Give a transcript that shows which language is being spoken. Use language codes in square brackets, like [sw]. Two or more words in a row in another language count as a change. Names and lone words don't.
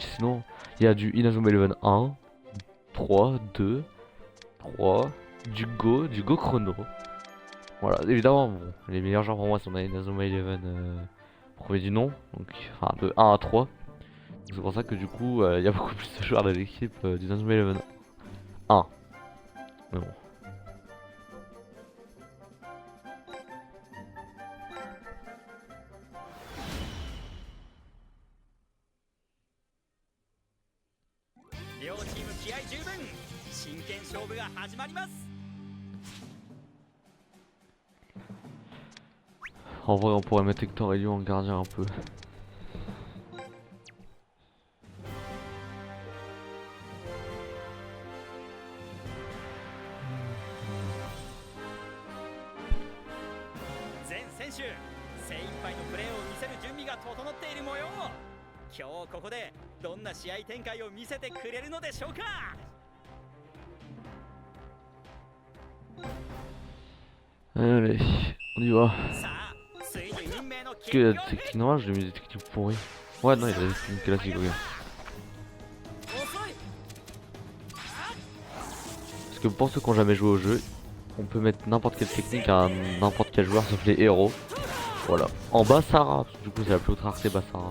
[fr] Sinon, il y a du Inazuma Eleven 1, 3, 2, 3, du Go Chrono. Voilà, évidemment, bon, les meilleurs joueurs pour moi sont Inazuma Eleven premier du nom, donc enfin de 1 à 3. C'est pour ça que du coup, il y a beaucoup plus de joueurs de l'équipe d'Inazuma Eleven 1. Mais bon. [ja] 両チーム気合十分、真剣勝負が始まります。 [fr] En vrai, on pourrait mettre Hector et Lyon en gardien un peu. [ja] 全選手、精一杯のプレーを見せる準備が整っている模様。今日ここでどんな試合展開を見せてくれるのでしょうか。 [fr] Allez, on y va. [ja] さあ、ついに運命の [fr] Parce [ja] キ [fr] que [ja] ッ [fr] la [ja] クオフ。 [fr] technique normale, je lui ai mis des techniques pourries. Ouais, non, il a des techniques classiques, regarde. [ja] 遅い。 [fr] Parce que pour ceux qui n'ont jamais joué au jeu, on peut mettre n'importe quelle technique à n'importe quel joueur sauf les héros. Voilà. En Basara, parce que du coup c'est la plus haute rareté Basara.